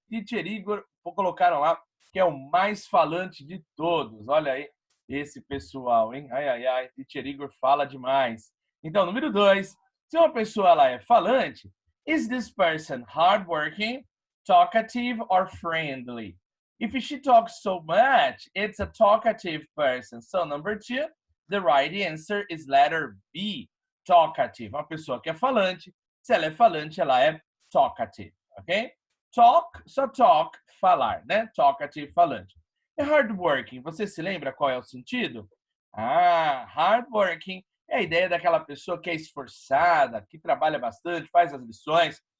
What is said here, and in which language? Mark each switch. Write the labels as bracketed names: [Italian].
[Portuguese] Teacher Igor, colocaram lá, que é o mais falante de todos. Olha aí esse pessoal, hein? Ai, ai, ai, Teacher Igor fala demais. Então, número 2, se uma pessoa ela é falante, [English] is this person hardworking, talkative, or friendly? If she talks so much, it's a talkative person. So, number 2, the right answer is letter B, talkative. [Portuguese] Uma pessoa que é falante, se ela é falante, ela é talkative, ok? Talk, só talk, falar, né? Talkative, falante. E hardworking, você se lembra qual é o sentido? Ah, hardworking é a ideia daquela pessoa que é esforçada, que trabalha bastante, faz as lições.